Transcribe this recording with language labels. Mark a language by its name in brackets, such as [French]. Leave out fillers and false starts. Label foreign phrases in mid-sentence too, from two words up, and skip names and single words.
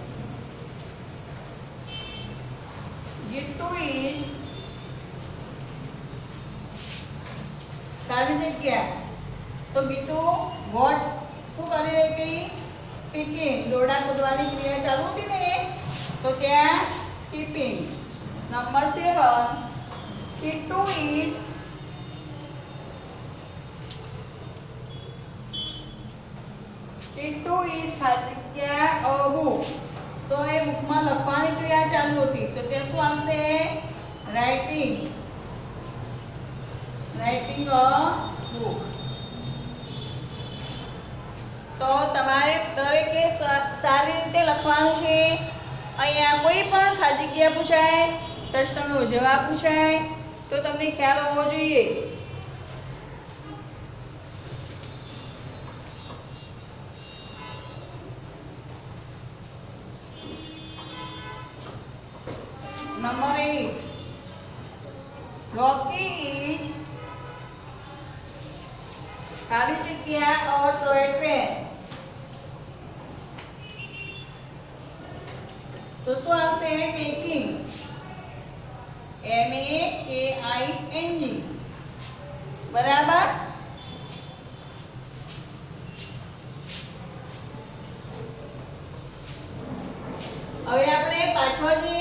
[Gujarati] Gitu is ખાલી જગ્યા. તો ગીટુ વોટ શું કરી રહી હતી? સ્પીકિંગ. દોરડા કૂદવાની ક્રિયા ચાલુ હતી ને, તો ત્યાં સ્કીપિંગ. નંબર 7. ગીટુ is ખાલી જગ્યા [English] a book. [Gujarati] તો એ બુકમાં લખવાની ક્રિયા ચાલુ હતી, તો તે શું આવશે? [English] writing. writing a book. [Gujarati] તો તમારે દરેકે સારી રીતે લખવાનું છે. અહીંયા કોઈ પણ ખાલી જગ્યા પૂછાય, પ્રશ્નનો જવાબ પૂછાય તો તમને ખ્યાલ હોવો જોઈએ. [English] Number 8. Rocky is [Gujarati] ખાલી જગ્યા [English] a toy train. [Gujarati] તો શું આવશે? મેકિંગ. MAKING. બરાબર. હવે આપણે પાછળ જઈએ.